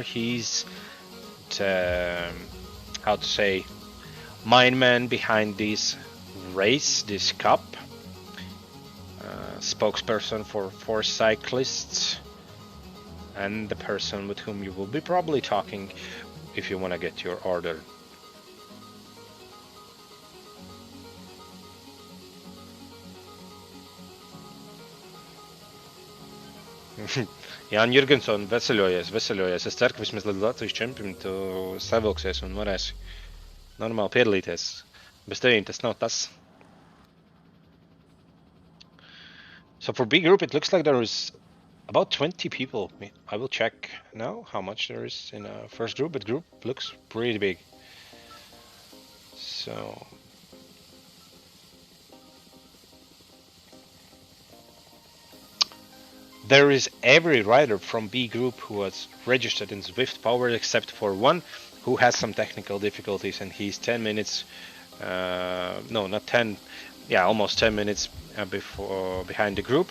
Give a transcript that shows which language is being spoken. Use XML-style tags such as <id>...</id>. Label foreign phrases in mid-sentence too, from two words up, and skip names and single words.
<en>He's how to say, main man behind this race, this cup. Spokesperson for 4Cyclists, and the person with whom you will be probably talking if you want to get your order.</en> <lv>Jānis Jurgensons, veseļojies. Es ceru, ka vismaz līdz Latvijas čempionam tu savilksies un varēsi normāli piedalīties. Bez tevīm tas nav tas.</lv> <en>So for B group, it looks like there is about 20 people. I will check now how much there is in a first group, but group looks pretty big. So there is every rider from B group who was registered in Zwift Power except for one who has some technical difficulties, and he's 10 minutes, no, not 10, yeah, almost 10 minutes behind the group.</en>